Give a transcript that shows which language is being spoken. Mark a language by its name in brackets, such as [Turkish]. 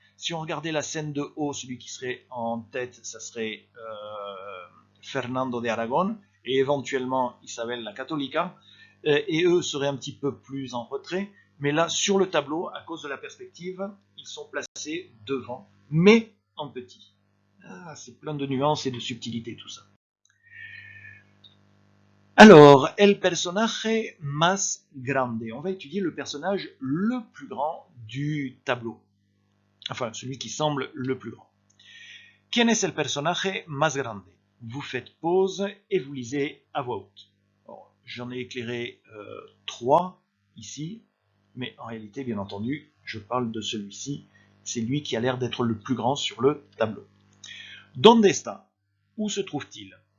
[French] Si on regardait la scène de haut, celui qui serait en tête, ça serait Fernando de Aragon et éventuellement Isabel la Católica, et eux seraient un petit peu plus en retrait, mais là sur le tableau, à cause de la perspective, ils sont placés devant, mais en petit. Ah, c'est plein de nuances et de subtilités tout ça. [Spanish] Alors, el personaje más grande. [French] On va étudier le personnage le plus grand du tableau. Enfin, celui qui semble le plus grand. [Spanish] ¿Quién es el personaje más grande? [French] Vous faites pause et vous lisez à voix haute. J'en ai éclairé 3 ici, mais en réalité, bien entendu, je parle de celui-ci. C'est lui qui a l'air d'être le plus grand sur le tableau. [Spanish] ¿Dónde está? [French] Où se trouve-t-il?